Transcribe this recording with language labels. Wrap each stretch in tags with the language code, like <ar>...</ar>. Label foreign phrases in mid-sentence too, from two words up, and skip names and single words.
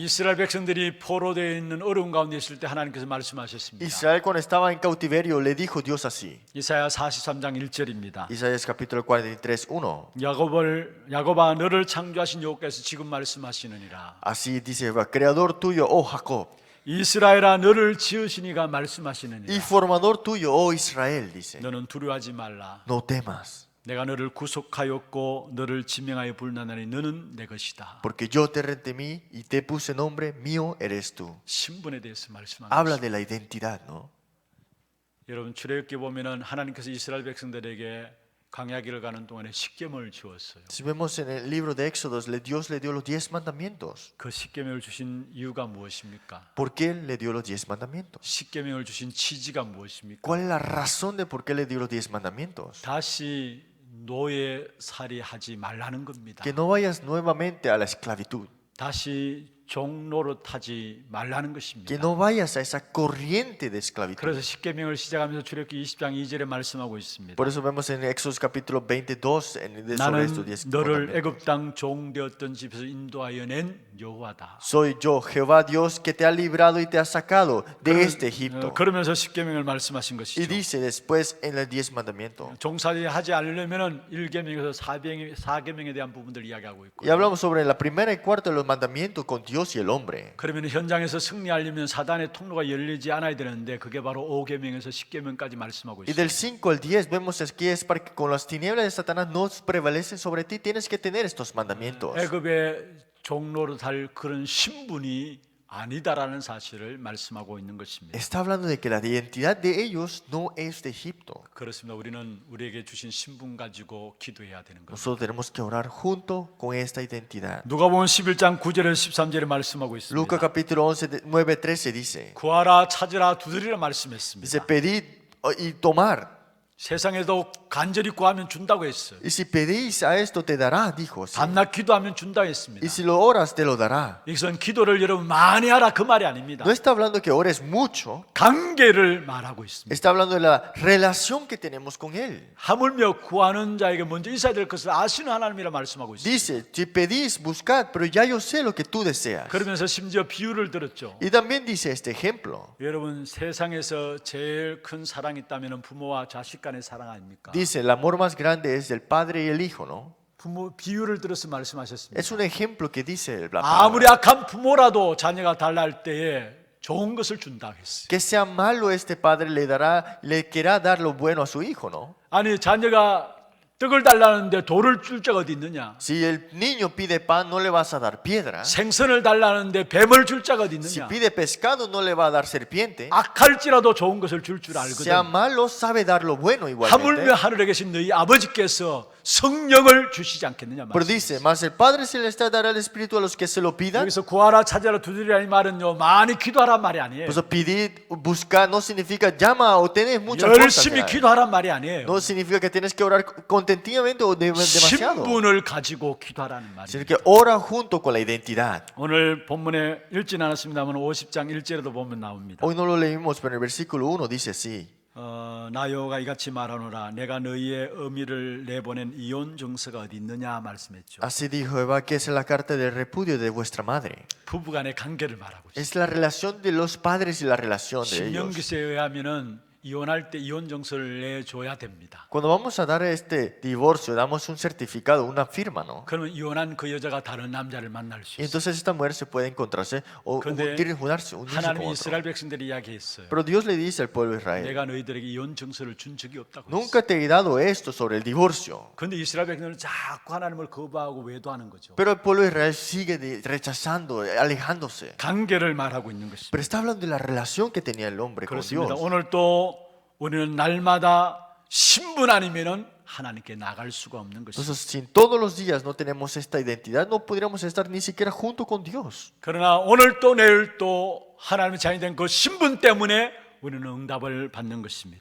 <ko>이스라엘 백성들이 포로되어 있는 어려운 가운데 있을 때 하나님께서 말씀하셨습니다.</ko> <es>Israel cuando estaba en cautiverio le dijo Dios así.</es> <ko>이사야 43장 1절입니다.</ko> <es>Isaías capítulo 43, 1.</es> <ko>야곱아 너를 창조하신 여호와께서 지금 말씀하시느니라.</ko> <es>Así dice Jehová, creador tuyo, oh Jacob,</es> <ko>이스라엘아 너를 지으시니가</ko> <es>y</es> <ko>말씀하시느니라.</ko> <es>formador tuyo, oh Israel, dice.</es> <ko>너는 두려워하지 말라.</ko> <es>No temas,</es> <ko>내가 너를 구속하였고 너를 지명하여 불러나니 너는 내 것이다.</ko> <es>porque yo te redimí y te puse nombre, mío eres tú.</es> <ko>신분에 대해서 말씀하는</ko> <es>Habla</es> <ko>것입니다.</ko> <es>de la identidad, ¿no?</es> <ko>여러분 출애굽기 보면은 하나님께서 이스라엘 백성들에게 광야길을 가는 동안에 십계명을 주었어요.</ko> <es>Si vemos en el libro de Éxodos, Dios le dio los 10 mandamientos.</es> <ko>그 십계명을 주신 이유가 무엇입니까?</ko> <es>¿Por qué le dio los 10 mandamientos?</es> <ko>십계명을 주신 취지가 무엇입니까?</ko> <es>¿Cuál es la razón de por qué le dio los 10 mandamientos?</es> <ko>다시 노예살이 하지 말라는 겁니다.</ko> <es>Que no vayas nuevamente a la esclavitud.</es> <ko>다시 종노릇하지 말라는 것입니다.</ko> <es>Que no vayas a esa corriente de esclavitud.</es> <ko>그래서 십계명을 시작하면서 출애굽기 20장 2절에 말씀하고 있습니다.</ko> <es>Por eso vemos en Éxodo capítulo 22 sobre</es> <ko>나는</ko> <es>estos 10</es> <ko>너를</ko> <es>mandamientos.</es> <ko>애굽 땅 종되었던 집에서 인도하여 낸 여호와다.</ko> <es>Soy yo, Jehová Dios, que te ha librado y te ha sacado de este Egipto.</es> <ko>그러면서 십계명을 말씀하신</ko> <es>Y</es> <ko>것이죠.</ko> <es>dice después en los 10 mandamientos.</es> <ko>종살이 하지 않으려면은 1계명에서 4계명에 대한 부분들 이야기하고</ko> <es>Y</es> <ko>있고요.</ko> <es>hablamos sobre la primera y cuarta de los mandamientos con Dios. Dios y el hombre.</es> <ko>그러면 현장에서 승리하려면 사단의 통로가 열리지 않아야 되는데 그게 바로 5계명에서 10계명까지 말씀하고</ko> <es>Y del</es> <ko>있습니다.</ko> <es>5 al 10 vemos aquí es para que con las tinieblas de Satanás no prevalecen sobre ti, tienes que tener estos mandamientos.</es> <ko>애굽의 종로로 달 그런 신분이 아니다라는 사실을 말씀하고 있는 것입니다.</ko> <es>Está hablando de que la identidad de ellos no es de Egipto.</es> <ko>그렇습니다. 우리는 우리에게 주신 신분 가지고 기도해야 되는 것입니다.</ko> <es>Nosotros tenemos que orar junto con esta identidad.</es> <ko>누가복음 11장 9절에서 13절에 말씀하고 있습니다.</ko> <es>Lucas capítulo 11, 9, 13 dice,</es> <ko>구하라 찾으라 두드리라 말씀했습니다.</ko> <es>dice, pedid y tomar.</es> <ko>세상에도 간절히 구하면 준다고 했어요.</ko> <es>Y si pedís a esto te dará, dijo. Sí.</es> <ko>밤낮 기도하면 준다 했습니다.</ko> <es>Y si lo oras te lo dará.</es> <ko>여기서는 기도를 여러분 많이 하라 그 말이 아닙니다.</ko> <es>No está hablando que ores mucho,</es> <ko>관계를 말하고 있습니다.</ko> <es>está hablando de la relación que tenemos con Él.</es> <ko>하물며 구하는 자에게 먼저 있어야 될 것을 아시는 하나님이라 말씀하고 있습니다.</ko> <es>Dice, si pedís, buscad, pero ya yo sé lo que tú deseas.</es> <ko>그러면서 심지어 비유를 들었죠.</ko> <es>Y también dice este ejemplo.</es> <ko>여러분 세상에서 제일 큰 사랑이 있다면 부모와 자식 간의 사랑 아닙니까?</ko> <es>Dice, el amor más grande es del padre y el hijo, ¿no?</es> <ko>부모 비유를 들어서 말씀하셨습니다.</ko> <es>Es un ejemplo que dice la</es> <ko>아무리</ko> <es>palabra.</es> <ko>악한 부모라도 자녀가 달라할 때에 좋은 것을 준다 했어요.</ko> <es>Que sea malo este padre le querrá dar lo bueno a su hijo, ¿no?</es> <ko>아니 자녀가 떡을 달라는데 돌을 줄 자가 어디 있느냐?</ko> <es>Si el niño pide pan, no le vas a dar piedra.</es> <ko>생선을 달라는데 뱀을 줄 자가 어디</ko> <es>Si</es> <ko>있느냐?</ko> <es>pide pescado, no le va a dar serpiente.</es> <ko>악할지라도 좋은 것을 줄</ko> <es>Sea</es> <ko>알거든.</ko> <es>malo, sabe dar lo bueno</es> <ko>하물며</ko> <es>igualmente.</es> <ko>하늘에 계신 너희 아버지께서 성령을 주시지 않겠느냐</ko> <es>Pero</es> <ko>말이에요.</ko> <es>dice, mas el Padre Celestial dará el Espíritu a los que se lo pidan.</es> <ko>여기서 구하라 찾아라 두드리라 이 말은요 많이 기도하란 말이 아니에요.</ko> <es>Pues pedir, buscar no significa llama o tenés muchas cosas.</es> <ko>열심히 기도하란 말이 아니에요.</ko> <es>No significa que tienes que orar contentivamente o demasiado.</es> <ko>신분을 가지고 기도하라는 말이에요.</ko> <es>Sino que ora junto con la identidad.</es> <ko>오늘 본문에 읽진 않았습니다만 50장 1절에도 보면 나옵니다.</ko> <es>Hoy no lo leímos, pero en el versículo 1 dice así.</es> <ko>나 여호와가 이같이 말하노라 내가 너희의 의미를 내보낸 이혼 정서가 어디 있느냐 말씀했죠.</ko> <es>Así dijo Jehová, que es la carta de repudio de vuestra madre.</es> <ko>부부간의 관계를 말하고 있어요.</ko> <es>Es la relación de los padres y la relación de ellos.</es> <ko>신명기서에 의하면은 이혼할 때 이혼 정서를 내줘야 됩니다.</ko> <es>Cuando vamos a dar este divorcio, damos un certificado, una firma, ¿no?</es> <ko>그러면 이혼한 그 여자가 다른 남자를 만날 수</ko> <es>Y</es> <ko>있어요.</ko> <es>entonces esta mujer se puede encontrarse o</es> <ko>근데</ko> <es>unirse con</es> <ko>하나님이</ko> <es>otro.</es> <ko>이스라엘 백성들이 이야기했어요.</ko> <es>Pero Dios le dice al pueblo de Israel,</es> <ko>내가 너희들에게 이혼 정서를 준 적이 없다고 했어요.</ko> <es>nunca te he dado esto sobre el divorcio.</es> <ko>근데 이스라엘 백성들은 자꾸 하나님을 거부하고 외도하는 거죠.</ko> <es>Pero el pueblo de Israel sigue rechazando, alejándose.</es> <ko>관계를 말하고 있는 것입니다.</ko> <es>Pero está hablando de la relación que tenía el hombre con</es> <ko>그렇습니다.</ko> <es>Dios.</es> <ko>오늘 또 우리는 날마다 신분 아니면은 하나님께 나갈 수가 없는 것입니다.</ko> <es>Entonces, si todos los días no tenemos esta identidad, no podríamos estar ni siquiera junto con Dios.</es> <ko>그러나 오늘 또 내일 또 하나님의 자녀이 된 그 신분 때문에 우리는 응답을 받는 것입니다.</ko>